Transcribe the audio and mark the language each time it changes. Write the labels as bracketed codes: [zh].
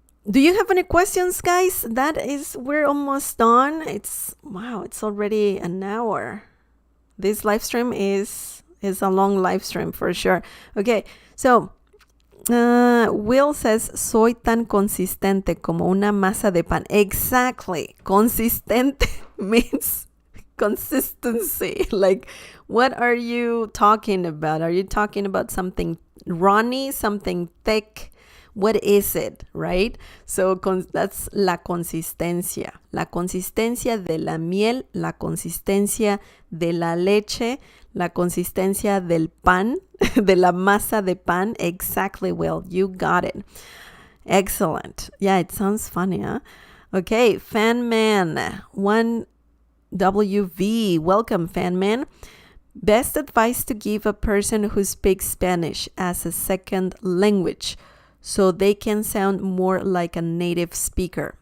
[en] Do you have any questions, guys? We're almost done. It's already an hour. This live stream is a long live stream for sure. Okay, so Will says, [es] soy tan consistente como una masa de pan. [en] Exactly. Consistente means consistency. Like, what are you talking about? Are you talking about something runny, something thick? What is it, right? So that's [es] la consistencia. La consistencia de la miel, la consistencia de la leche, la consistencia del pan, de la masa de pan. [en] Exactly, Will. You got it. Excellent. Yeah, it sounds funny, huh? Okay, Fan Man 1WV. Welcome, Fan Man. Best advice to give a person who speaks Spanish as a second language, so they can sound more like a native speaker.